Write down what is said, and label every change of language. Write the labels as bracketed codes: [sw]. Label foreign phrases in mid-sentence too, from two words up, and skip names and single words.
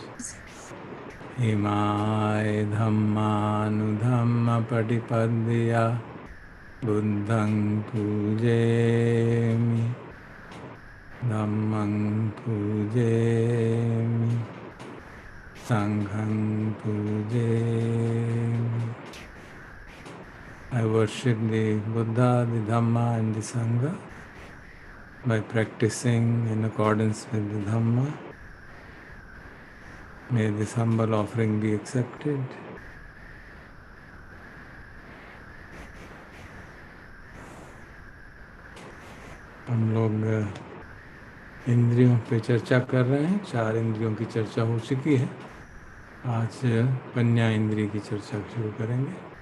[pi] इमाय धम्मानुधम्मपटिपद्या बुद्धं पूजेमि धम्मं पूजेमि संघं पूजेमि. [en] I worship the Buddha, the Dhamma and the Sangha by practicing in accordance with the Dhamma. May this humble offering be accepted. [hi] हम लोग इंद्रियों पे चर्चा कर रहे हैं. 4 इंद्रियों की चर्चा हो चुकी है. आज पन्या इंद्रिय की चर्चा शुरू करेंगे.